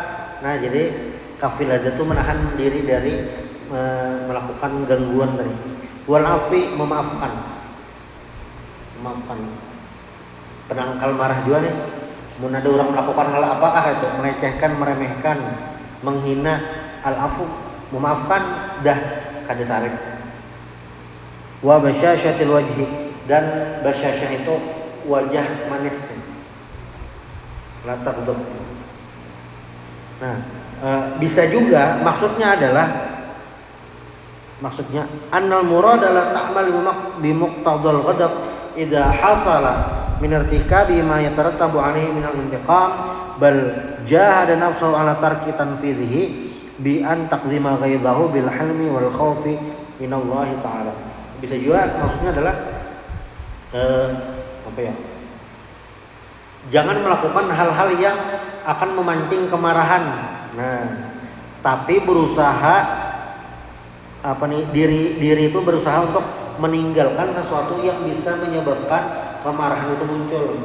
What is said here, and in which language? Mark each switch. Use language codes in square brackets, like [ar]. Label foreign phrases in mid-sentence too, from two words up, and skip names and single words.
[id] Nah, jadi [ar] كف الأذى [id] itu menahan diri dari melakukan gangguan tadi. [ar] والعفو [id] memaafkan. Memaafkan. Penangkal marah juga nih. [bjn] Mun ada orang melakukan hal apakah itu melecehkan, meremehkan, menghina, al-afu memaafkan dah kada sarik. [ar] وبشاشة الوجه, [id] dan basyasyah itu wajah manis. Latak untuk. Nah, bisa juga maksudnya [ar] أن المراد adalah تعمل بمقتضى الغضب إذا حصل من ارتكاب ما يترتب عليه من الانتقام بل جاهد نفسه على ترك تنفيذه بأن تقدم غيظه بالحلم والخوف من الله تعالى. [id] Bisa juga maksudnya adalah jangan melakukan hal-hal yang akan memancing kemarahan. Nah, tapi berusaha diri itu berusaha untuk meninggalkan sesuatu yang bisa menyebabkan kemarahan itu muncul.